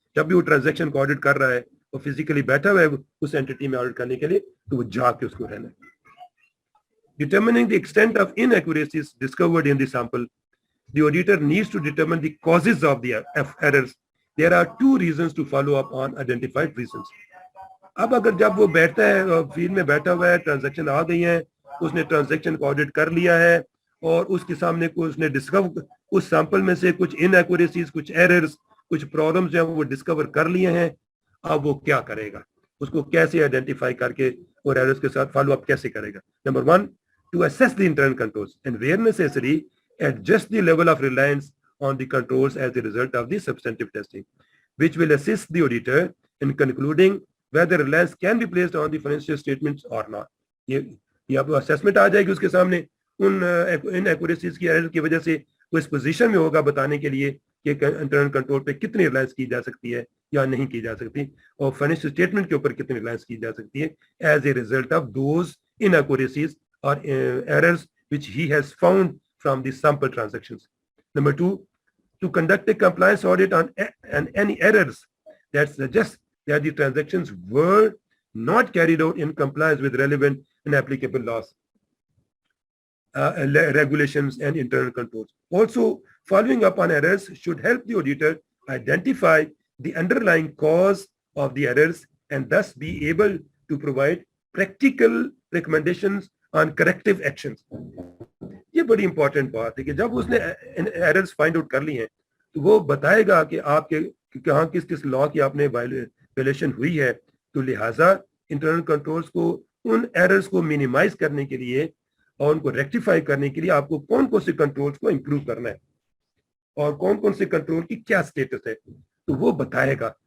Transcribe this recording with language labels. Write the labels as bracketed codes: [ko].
[hi] जब भी वो ट्रांजैक्शन को ऑडिट कर रहा है और फिजिकली बैठा हुआ है उस एंटिटी में ऑडिट करने के लिए, तो वो जाके उसको रहना है. [en] Determining the extent of inaccuracies discovered in the sample, the auditor needs to determine the causes of the errors. There are 2 reasons to follow up on identified reasons. [hi] अब अगर जब वो बैठता है, फील्ड में बैठा हुआ है, ट्रांजैक्शन आ गई है, उसने ट्रांजैक्शन को ऑडिट कर लिया है और उसके सामने को उसने डिस्कवर, उस सैंपल में से कुछ इनएक्यूरेसीज, कुछ एरर्स, कुछ प्रॉब्लम्स जो वो डिस्कवर कर लिए हैं, अब वो क्या करेगा, उसको कैसे आइडेंटिफाई करके और एरर्स के साथ फॉलो अप कैसे करेगा. [en] Number 1, to assess the internal controls and where necessary adjust the level of reliance on the controls as a result of the substantive testing, which will assist the auditor in concluding whether reliance can be placed on the financial statements or not. [hi] ये या तो assessment आ जाएगी उसके सामने उन inaccuracies की error की वजह से वो इस पोजीशन में होगा बताने के लिए कि इंटरनल कंट्रोल पे कितनी रिलायंस की जा सकती है या नहीं की जा सकती, और फाइनेंशियल स्टेटमेंट के ऊपर कितनी रिलायंस की जा सकती है [en] as a result of those inaccuracies [hi] और errors [en] which he has found from the sample transactions. Number 2, to conduct a compliance audit on any errors that suggest that the transactions were not carried out in compliance with relevant and applicable laws, regulations and internal controls. Also, following up on errors should help the auditor identify the underlying cause of the errors and thus be able to provide practical recommendations on corrective actions. [hi] ये बड़ी important बात है कि जब उसने errors find out कर ली हैं तो वो बताएगा कि आपके कहाँ किस किस लॉ की आपने वायलेशन हुई है, तो लिहाजा इंटरनल कंट्रोल्स को उन एरर्स को मिनिमाइज करने के लिए और उनको रेक्टिफाई करने के लिए आपको कौन कौन से कंट्रोल्स को इंप्रूव करना है और कौन कौन से कंट्रोल की क्या स्टेटस है, तो वो बताएगा।